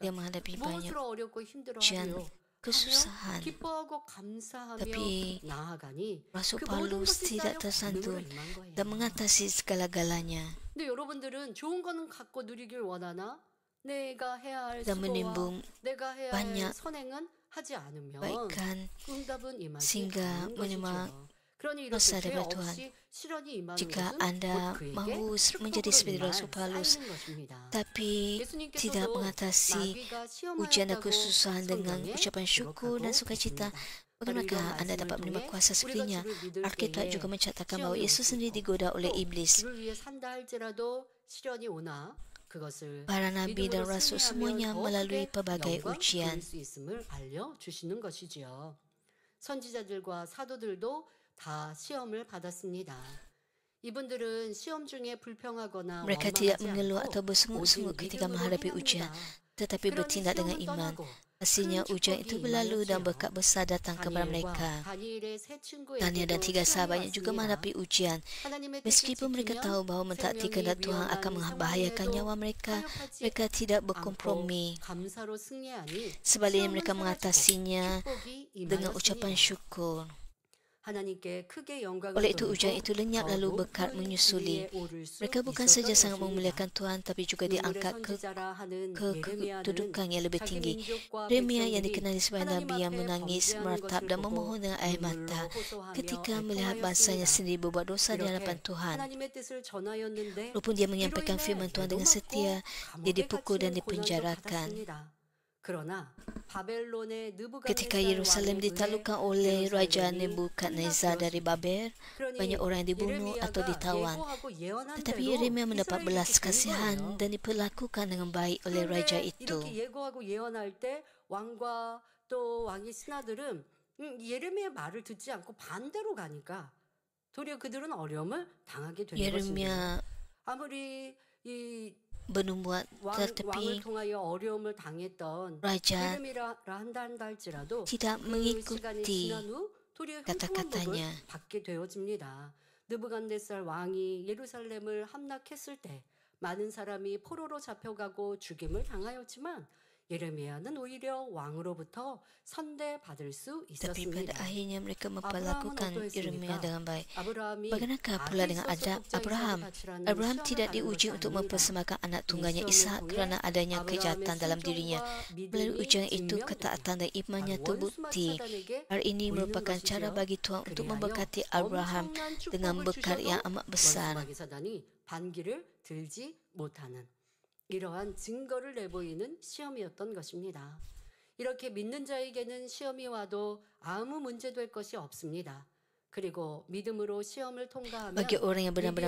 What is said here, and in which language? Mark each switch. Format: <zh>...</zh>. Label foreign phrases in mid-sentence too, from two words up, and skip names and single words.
<ms>Dia menghadapi banyak</ms> <ko>무엇으로 어렵고 힘들어하며</ko> <ms>ujian,</ms> <ko>하며</ko> <ms>kesusahan.</ms> <ko>기뻐하고 감사하며</ko> <ms>Tapi</ms> <ko>나아가니</ko> <ms>Rasul</ms> <ko>그 모든</ko> <ms>Paulus</ms> <ko>것이</ko> <ms>tidak</ms> <ko>쌓여</ko> <ms>tersantum</ms> <ko>권능으로 임한 거예요.</ko> <ms>dan mengatasi segala-galanya</ms> <ko>근데 여러분들은 좋은 거는 갖고 누리길 원하나 내가 해야 할</ko> <ms>dan</ms> <ko>수고와</ko> <ms>menimbun</ms> <ko>내가 해야</ko> <ms>banyak</ms> <ko>할 선행은 하지 않으면</ko> <ms>kebaikan</ms> <ko>그 응답은 임하지</ko> <ms>sehingga</ms> <ko>않는</ko> <ms>menerima</ms> <ko>것이죠. 그러니</ko> <ms>kuasa</ms> <ko>이렇게 죄</ko> <ms>daripada Tuhan.</ms> <ko>없이 실현이 임하는</ko> <ms>Jika</ms> <ko>것은</ko> <ms>anda</ms> <ko>곧 그에게</ko> <ms>mahu menjadi</ms> <ko>축복으로</ko> <ms>seperti</ms> <ko>임할</ko> <ms>Rasul Paulus</ms> <ko>쌓이는 것입니다.</ko> <ms>tapi tidak</ms> <ko>예수님께서도</ko> <ms>mengatasi</ms> <ko>마귀가</ko> <ms>ujian dan</ms> <ko>시험하였다고</ko> <ms>kesusahan dengan</ms> <ko>성경에</ko> <ms>ucapan syukur dan</ms> <ko>기록하고</ko> <ms>sukacita.</ms> <ko>있습니다.</ko> <ms>Bagaimanakah anda dapat menerima kuasa sepertinya? Alkitab juga mencatatkan bahawa Yesus sendiri digoda oleh iblis.</ms> <ko>주를 위해 산다 할지라도 시련이 오나 그것을</ko> <ms>Para nabi dan</ms> <ko>믿음으로</ko> <ms>rasul</ms> <ko>승리하면</ko> <ms>semuanya</ms> <ko>더</ko> <ms>melalui</ms> <ko>크게</ko> <ms>pelbagai</ms> <ko>영광</ko> <ms>ujian.</ms> <ko>돌릴 수 있음을 알려주시는 것이지요. 선지자들과 사도들도 다 시험을 받았습니다. 이분들은 시험 중에 불평하거나</ko> <ms>Mereka tidak</ms> <ko>원망하지</ko> <ms>mengeluh</ms> <ko>않고</ko> <ms>atau bersungut-sungut</ms> <ko>오직</ko> <ms>ketika</ms> <ko>믿음으로</ko> <ms>menghadapi ujian,</ms> <ko>행합니다.</ko> <ms>tetapi</ms> <ko>그러니</ko> <ms>bertindak dengan</ms> <ko>시험은</ko> <ms>iman.</ms> <ko>떠나고</ko> <ms>Hasilnya</ms> <ko>큰</ko> <ms>ujian</ms> <ko>축복이</ko> <ms>itu berlalu dan</ms> <ko>임하였지요.</ko> <ms>berkat besar datang kepada</ms> <ko>다니엘과</ko> <ms>mereka.</ms> <ko>다니엘의 세</ko> <ms>Daniel dan</ms> <ko>친구에게도</ko> <ms>tiga</ms> <ko>시험이</ko> <ms>sahabatnya juga</ms> <ko>왔습니다.</ko> <ms>menghadapi ujian.</ms> <ko>하나님의 뜻을</ko> <ms>Meskipun mereka</ms> <ko>지키면</ko> <ms>tahu bahawa mentaati</ms> <ko>생명이</ko> <ms>kehendak Tuhan</ms> <ko>위험한</ko> <ms>akan membahayakan</ms> <ko>상황에도</ko> <ms>nyawa mereka,</ms> <ko>타협하지</ko> <ms>mereka tidak</ms> <ko>않고</ko> <ms>berkompromi.</ms> <ko>감사로 승리하니</ko> <ms>Sebaliknya</ms> <ko>시험은</ko> <ms>mereka</ms> <ko>사라지고</ko> <ms>mengatasinya</ms> <ko>축복이</ko> <ms>dengan ucapan</ms> <ko>임하였습니다.</ko> <ms>syukur.</ms> <ko>하나님께 크게 영광을</ko> <ms>Oleh itu ujian</ms> <ko>돌리고</ko> <ms>itu lenyap</ms> <ko>더</ko> <ms>lalu berkat</ms> <ko>높은</ko> <ms>menyusuli.</ms> <ko>지위에 오를 수</ko> <ms>Mereka bukan</ms> <ko>있었던</ko> <ms>saja sangat</ms> <ko>것입니다.</ko> <ms>memuliakan Tuhan tapi juga</ms> <ko>눈물의</ko> <ms>diangkat</ms> <ko>선지자라 하는</ko> <ms>ke</ms> <ko>예레미야는</ko> <ms>kedudukan yang lebih</ms> <ko>자기</ko> <ms>tinggi.</ms> <ko>민족과</ko> <ms>Yeremia yang</ms> <ko>백성들이</ko> <ms>dikenali sebagai</ms> <ko>하나님</ko> <ms>nabi yang</ms> <ko>앞에</ko> <ms>menangis,</ms> <ko>범죄하는</ko> <ms>meratap</ms> <ko>것을</ko> <ms>dan</ms> <ko>보고</ko> <ms>memohon dengan air</ms> <ko>눈물로</ko> <ms>mata</ms> <ko>호소하며</ko> <ms>ketika melihat bangsanya</ms> <ko>애통하였습니다.</ko> <ms>sendiri berbuat dosa di hadapan</ms> <ko>이렇게</ko> <ms>Tuhan.</ms> <ko>하나님의 뜻을 전하였는데</ko> <ms>Walaupun dia</ms> <ko>이로</ko> <ms>menyampaikan</ms> <ko>인해</ko> <ms>firman Tuhan dengan</ms> <ko>애도</ko> <ms>setia,</ms> <ko>맞고</ko> <ms>dia</ms> <ko>감옥에</ko> <ms>dipukul dan</ms> <ko>갇히는 고난도</ko> <ms>dipenjarakan.</ms> <ko>받았습니다. 그러나 바벨론의</ko> <ms>Ketika</ms> <ko>느부갓네살</ko> <ms>Yerusalem</ms> <ko>왕에 의해</ko> <ms>ditaklukkan oleh Raja</ms> <ko>예루살렘이</ko> <ms>Nebukadnezar dari</ms> <ko>함락되었습니다.</ko> <ms>Babel,</ms> <ko>그러니</ko> <ms>banyak orang yang dibunuh atau</ms> <ko>예레미야가</ko> <ms>ditawan.</ms> <ko>예고하고 예언한</ko> <ms>Tetapi</ms> <ko>대로</ko> <ms>Yeremia mendapat</ms> <ko>이스라엘이</ko> <ms>belas</ms> <ko>이렇게 된</ko> <ms>kasihan</ms> <ko>거예요.</ko> <ms>dan diperlakukan dengan baik oleh raja</ms> <ko>그런데</ko> <ms>itu.</ms> <ko>이렇게 예고하고 예언할 때 왕과 또 왕의 신하들은 예레미야의 말을 듣지 않고 반대로 가니까 도리어 그들은 어려움을 당하게 된 것입니다.</ko> <ms>Yeremia</ms> <ko>아무리 이</ko> <ms>bernubuat</ms> <ko>왕을</ko> <ms>tetapi</ms> <ko>통하여 어려움을 당했던</ko> <ms>raja</ms> <ko>예레미야라 한다 할지라도</ko> <ms>tidak</ms> <ko>그 시간이</ko> <ms>mengikuti</ms> <ko>지난 후 도리어 형통한</ko> <ms>kata-katanya.</ms> <ko>복을 받게 되어집니다. 느부갓네살 왕이 예루살렘을 함락했을 때 많은 사람이 포로로 잡혀가고 죽임을 당하였지만 예레미야는 오히려 왕으로부터 선대받을 수</ko> <ms>Tapi pada</ms> <ko>있었습니다.</ko> <ms>akhirnya mereka</ms> <ko>아브라함은</ko> <ms>memperlakukan Yeremia</ms> <ko>어떠했습니까?</ko> <ms>dengan baik.</ms> <ko>아브라함이</ko> <ms>Bagaimanakah pula</ms> <ko>아들</ko> <ms>dengan</ms> <ko>있어서 독자</ko> <ms>Abraham?</ms> <ko>이삭을 바치라는</ko> <ms>Abraham</ms> <ko>시험을</ko> <ms>tidak</ms> <ko>받는</ko> <ms>diuji</ms> <ko>것이</ko> <ms>untuk</ms> <ko>아닙니다.</ko> <ms>mempersembahkan anak</ms> <ko>이</ko> <ms>tunggalnya</ms> <ko>시험을</ko> <ms>Ishak</ms> <ko>통해</ko> <ms>kerana adanya</ms> <ko>아브라함의</ko> <ms>kejahatan dalam dirinya.</ms> <ko>순종과</ko> <ms>Melalui</ms> <ko>믿음이</ko> <ms>ujian itu,</ms> <ko>증명되게</ko> <ms>ketaatan dan imannya</ms> <ko>바로 원수</ko> <ms>terbukti.</ms> <ko>마차단에게</ko> <ms>Hal ini</ms> <ko>보이는</ko> <ms>merupakan cara</ms> <ko>것이지요.</ko> <ms>bagi Tuhan untuk</ms> <ko>그리하여</ko> <ms>memberkati Abraham</ms> <ko>엄청난</ko> <ms>dengan</ms> <ko>축복을</ko> <ms>berkat yang</ms> <ko>주셔도</ko> <ms>amat</ms> <ko>원수</ko> <ms>besar.</ms> <ko>마귀사단이 반기를 들지 못하는 이러한 증거를 내보이는 시험이었던 것입니다. 이렇게 믿는 자에게는 시험이 와도 아무 문제될 것이 없습니다. 그리고 믿음으로 시험을 통과하면</ko> <ms>Bagi orang yang benar-benar</ms>